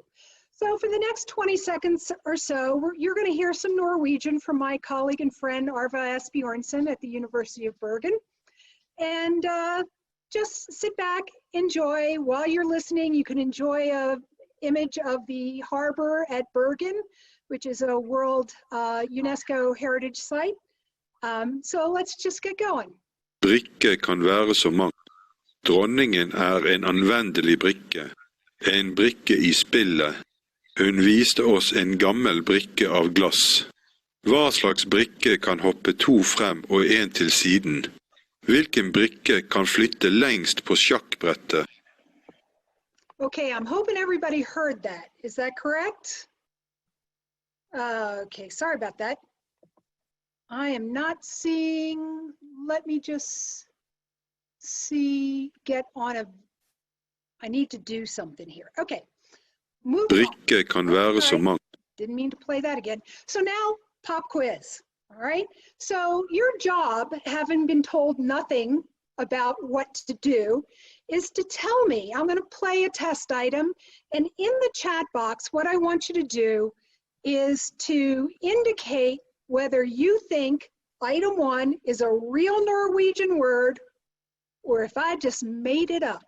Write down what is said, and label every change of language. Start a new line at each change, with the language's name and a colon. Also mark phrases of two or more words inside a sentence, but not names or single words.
English: So for the next 20 seconds or so, you're going to hear some Norwegian from my colleague and friend Arva Asbjornsen at the University of Bergen. And just sit back, enjoy. While you're listening, you can enjoy an image of the harbor at Bergen, which is a World UNESCO Heritage Site. So let's just get going.
Norwegian: Brikke kan være så mangt. Dronningen en anvendelig brikke. En brikke I spillet. Hun viste oss en gammel brikke av glass. Hva slags brikke kan hoppe 2 frem og 1 til siden? Hvilken brikke kan flytte lengst på sjakkbrettet?
English: Okay, I'm hoping everybody heard that. Is that correct? Okay, sorry about that. I am not seeing, let me just see, get on a, I need to do something here. Okay, moving on.
Norwegian: Brikke kan være så mangt.
English: Didn't mean to play that again. So now, pop quiz, all right? So your job, having been told nothing about what to do, is to tell me. I'm going to play a test item, and in the chat box, what I want you to do is to indicate whether you think item 1 is a real Norwegian word or if I just made it up.